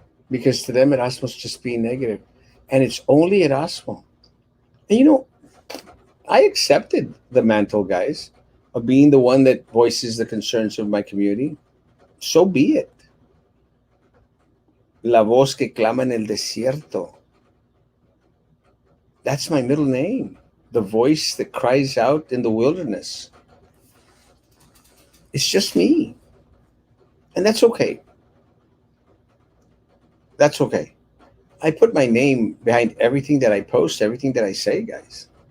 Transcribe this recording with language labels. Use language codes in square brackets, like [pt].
[en] Because to them, Erasmo's just being negative. And it's only Erasmo. And I accepted the mantle, guys, of being the one that voices the concerns of my community. So be it. [es] La voz que clama en el desierto. [en] That's my middle name. The voice that cries out in the wilderness. It's just me. And that's okay. That's okay. I put my name behind everything that I post, everything that I say, guys.